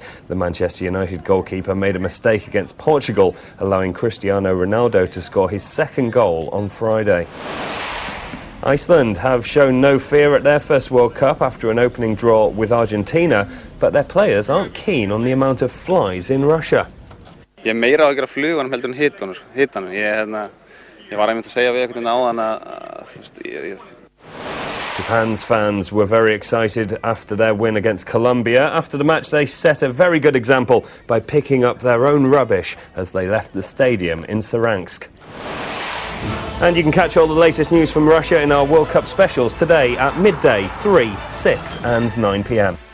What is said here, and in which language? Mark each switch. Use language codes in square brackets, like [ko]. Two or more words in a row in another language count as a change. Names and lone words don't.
[en] The Manchester United goalkeeper made a mistake against Portugal, allowing Cristiano Ronaldo to score his second goal on Friday. Iceland have shown no fear at their first World Cup after an opening draw with Argentina, but their players aren't keen on the amount of flies in Russia. [is] Ég meira á að gera flugunum heldur en hitanum. Ég var einmitt að segja við einhvern veginn áðan að [en] Japan's fans were very excited after their win against Colombia. After the match, they set a very good example by picking up their own rubbish as they left the stadium in Saransk. And you can catch all the latest news from Russia in our World Cup specials today at midday, 3, 6 and 9 p.m.